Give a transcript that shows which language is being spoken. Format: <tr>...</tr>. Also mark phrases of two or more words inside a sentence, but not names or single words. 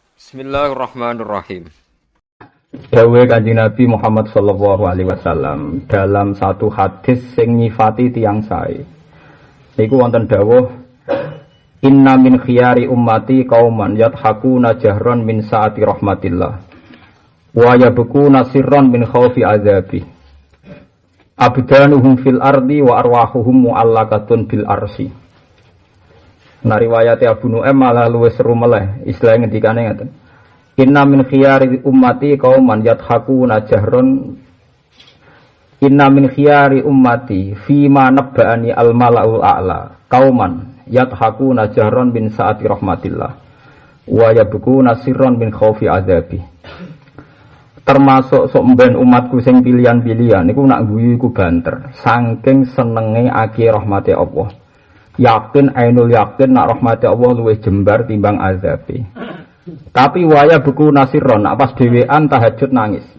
<ar>بسم الله الرحمن الرحيم.</ar> <jv>Dawe Kanjeng Nabi Muhammad</jv> <ar>صلى الله عليه وسلم</ar> <id>dalam satu</id> <jv>hadis sing nyifati tiyang sae. Niku wonten dawuh</jv> <ar>إن من خيار أمتي قوما يضحكون جهرا من سعة رحمة الله ويبكون سرا من خوف عذابه. أبدانهم في الأرض وأرواحهم معلقة بالعرش.</ar> <jv>Nah riwayat Abu Nu'aim malah luwih seru meleh, istilah ngendikane ngaten.</jv> <ar>إن من خيار أمتي قوما يضحكون جهرا. إن من خيار أمتي فيما نبأني الملأ الأعلى قوما يضحكون جهرا من سعة رحمة الله ويبكون سرا من خوف عذابه.</ar> <jv>Termasuk sok mben umatku sing pilihan-pilihan niku nak guyu iku banter saking senenge aki rahmate Allah. Yakin</jv> <ar>عين اليقين</ar> <jv>nak rahmati Allah luwih jembar timbang azabe. Tapi waya buku nasiron nak pas dhewean tahajud nangis.</jv>